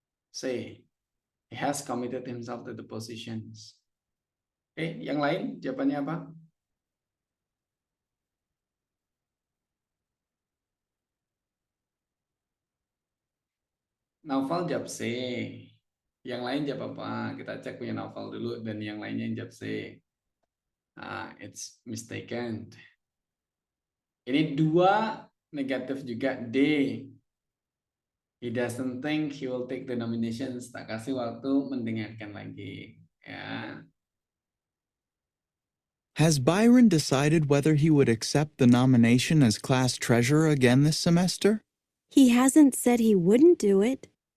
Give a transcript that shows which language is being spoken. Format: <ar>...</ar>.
<en>Say, he has committed himself to the positions.</en> <id>Oke, yang lain jawabannya apa? Naufal jawab C. Yang lain jawab apa? Kita cek punya Naufal dulu dan yang lainnya yang jawab C.</id> <en>It's mistaken.</en> <id>Ini dua negatif juga, D.</id> <en>He doesn't think he will take the nominations.</en> <id>Tak kasih waktu mendengarkan lagi. Ya.</id> <en>Has Byron decided whether he would accept the nomination as class treasurer again this semester? He hasn't said he wouldn't do it.</en>